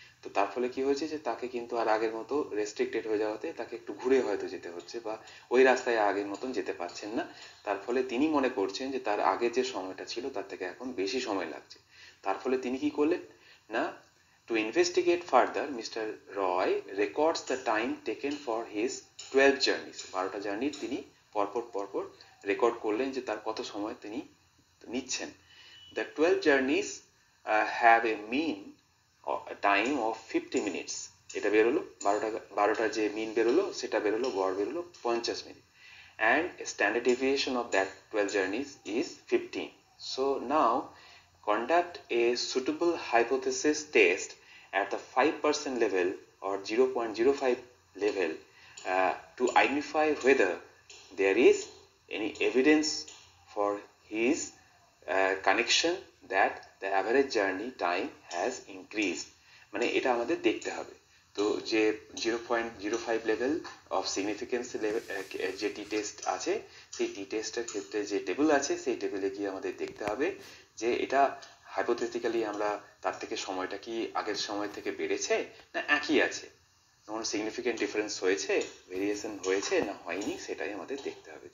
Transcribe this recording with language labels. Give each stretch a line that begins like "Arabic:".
Bangla: তো তার ফলে কি হয়েছে যে তাকে কিন্তু আর আগের মতো রেস্ট্রিক্টেড হয়ে যাওয়াতে তাকে একটু ঘুরে হয়তো যেতে হচ্ছে, বা ওই রাস্তায় আগের মতন যেতে পারছেন না। তার ফলে তিনি মনে করছেন যে তার আগে যে সময়টা ছিল তার থেকে এখন বেশি সময় লাগছে। তার ফলে তিনি কি করলেন না,
English: to investigate further, Mr. Roy records the time taken for his 12 journeys.
Bangla: 12টা জার্নির তিনি পরপর রেকর্ড করলেন যে তার কত সময় তিনি নিচ্ছেন।
English: The 12 journeys have a mean time of 50 minutes.
Bangla: এটা বেরোলো 12টা যে মিন বেরোলো সেটা বেরোলো, গড় বেরোলো 50 minute,
English: and standard deviation of that 12 journeys is 15. So now conduct a suitable hypothesis test at the 5% level or 0.05 level to identify whether there is any evidence for his connection that the average journey time has increased.
Bangla: মানে এটা আমাদের দেখতে হবে। তো যে 0.05 level of significance level যে টি test আছে, সেই টি টেস্টের ক্ষেত্রে যে টেবিল আছে সেই টেবিলে গিয়ে আমাদের দেখতে হবে যে এটা হাইপোথেটিক্যালি আমরা তার থেকে সময়টা কি আগের সময় থেকে বেড়েছে না একই আছে, কোনো সিগনিফিকেন্ট ডিফারেন্স হয়েছে, ভেরিয়েশন হয়েছে না হয়নি, সেটাই আমাদের দেখতে হবে।